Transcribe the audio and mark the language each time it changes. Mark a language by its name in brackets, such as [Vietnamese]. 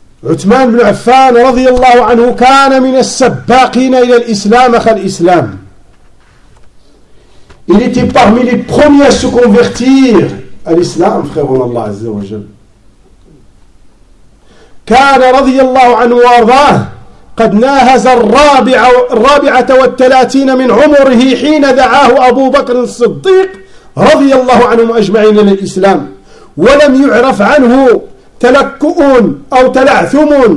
[Arabic] عثمان بن عفان رضي الله عنه كان من السباقين إلى الإسلام أخا الإسلام [French] il était parmi les premiers à se convertir à l'islam, frère en Allah Azza wa Jal. [Arabic] كان رضي الله عنه وارضاه قد ناهز الرابعة والثلاثين من عمره حين دعاه أبو بكر الصديق رضي الله عنهم أجمعين للإسلام ولم يعرف عنه تلكؤ أو تلعثم